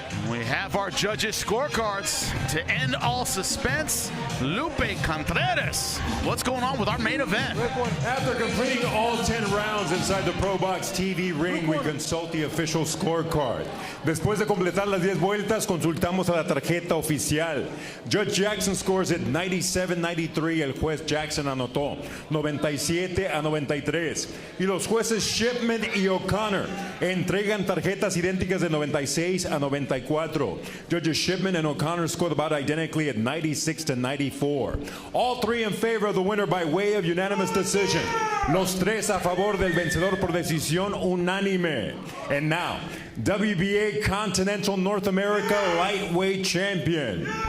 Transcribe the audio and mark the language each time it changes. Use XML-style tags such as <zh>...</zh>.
<en>We have our judges' scorecards to end all suspense. Lupe Contreras. What's going on with our main event? After completing all 10 rounds inside the ProBox TV ring, we consult the official scorecard.</en> <es>Después de completar las 10 vueltas, consultamos a la tarjeta oficial.</es> <en>Judge Jackson scores at 97-93.</en> <es>El juez Jackson anotó 97-93. Y los jueces Shipman y O'Connor entregan tarjetas idénticas de 96-94.</es> <en>Judges Shipman and O'Connor scored about identically at 96-94. All 3 in favor of the winner by way of unanimous decision.</en> <es>Los 3 a favor del vencedor por decisión unánime.</es> <en>And now, WBA Continental North America Lightweight Champion.</en>